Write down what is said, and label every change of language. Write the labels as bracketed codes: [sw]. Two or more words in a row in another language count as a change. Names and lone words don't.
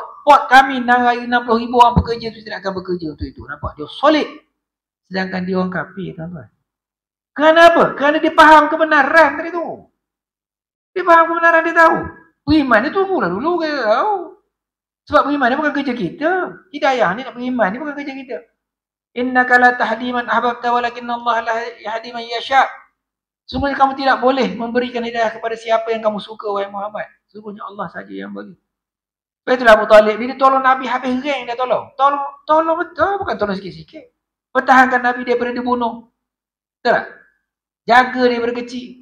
[ms] Pot kami 60,000 orang bekerja tu tidak akan bekerja untuk itu. Nampak? Dia solid. Sedangkan dia orang kafir, tuan-tuan. Kenapa? Kerana dia faham kebenaran tadi tu. Dia faham kebenaran, dia tahu. Beriman dia tunggu lah dulu ke tahu. Sebab beriman ni bukan kerja kita. Hidayah ni nak beriman ni bukan kerja kita. [ar] إنك لا تهدي من أحببت ولكن الله لا يهدي من يشاء. [ms] Sungguhnya kamu tidak boleh memberikan hidayah kepada siapa yang kamu suka, wahai Muhammad. Sungguhnya Allah saja yang bagi. Sebab itulah Abu Talib bila tolong Nabi habis rank dia tolong. Tolong betul, bukan tolong sikit-sikit. Pertahankan Nabi daripada dibunuh. Betul tak? Jaga dia daripada kecil.